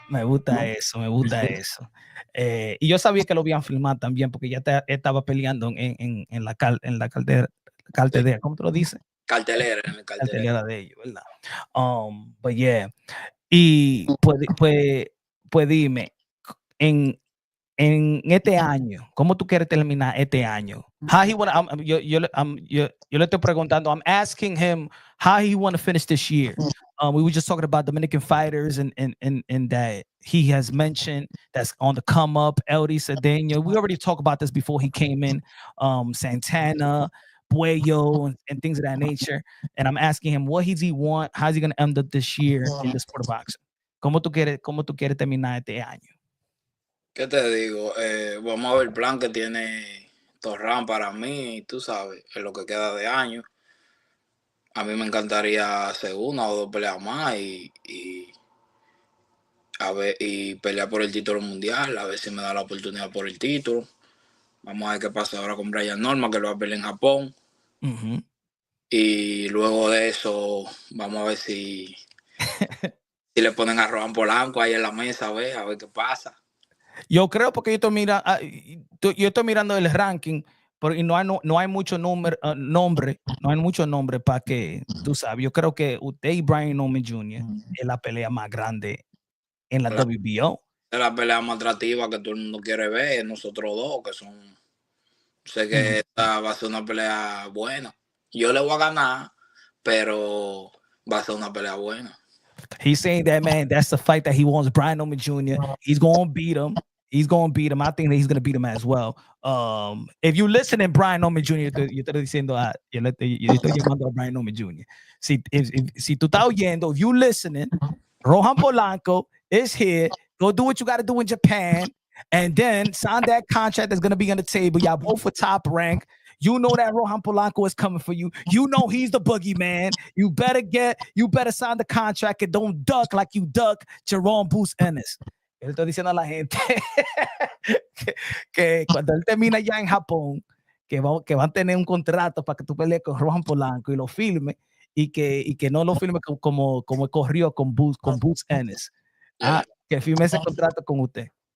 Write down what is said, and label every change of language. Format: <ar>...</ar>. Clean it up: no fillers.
<es>Me gusta eso, me gusta eso. Y yo sabía que lo habían filmado también, porque ya estaba peleando en la Sí, cartelera, ¿cómo tú lo dices? cartelera, en el cartelera. Cartelera de ellos, ¿verdad?</es> <en>But yeah.</en> <es>Y pues dime, en, en este año, ¿cómo tú quieres terminar este año?</es> <en>How he wanna,</en> <es>yo le estoy preguntando,</es> <en>I'm asking him how he want to finish this year. We were just talking about Dominican fighters and that he has mentioned that's on the come up, Eldy Cedeno. We already talked about this before he came in. Santana, Puello, and things of that nature. And I'm asking him what does he want? How's he going to end up this year in the sport of boxing?</en> <es>Cómo tú quieres terminar este año? ¿Qué te digo? Vamos a ver el plan que tiene Torran para mí, tú sabes, en lo que queda de año. A mí me encantaría hacer una o dos peleas más a ver, y pelear por el título mundial, a ver si me da la oportunidad por el título. Vamos a ver qué pasa ahora con Brian Norma, que lo va a pelear en Japón. Uh-huh. Y luego de eso, vamos a ver si le ponen a Rohan Polanco ahí en la mesa, a ver qué pasa. Yo creo porque yo estoy mirando el ranking, y no hay mucho nombre, no hay mucho nombre para que tú sabes. Yo creo que usted y Brian Norman Jr. es la pelea más grande en la WBO. Es la pelea más atractiva que todo el mundo quiere ver, nosotros dos, que son. Sé que esta va a ser una pelea buena. Yo le voy a ganar, pero va a ser una pelea buena.</es> <en>He's saying that, man, that's the fight that he wants. Brian Norman Jr. He's going to beat him. He's going to beat him. I think that he's going to beat him as well. If you listen to</en> <es>Brian Norman Jr., yo te estoy diciendo, yo estoy llamando a Brian Norman Jr. Si tú estás oyendo,</es> <en>if you listening, Rohan Polanco is here. Go do what you got to do in Japan, and then sign that contract that's going to be on the table. Y'all both for top rank. You know that Rohan Polanco is coming for you. You know he's the boogeyman. You better sign the contract and don't duck like you duck Jerome Boost Ennis.</en> <es>Él está diciendo a la gente que cuando él termina ya en Japón, que van a tener un contrato para que tú pelees con Rohan Polanco y lo filme y que no lo filme como corrió con Boost Ennis. Que firme ese contrato con usted.</es>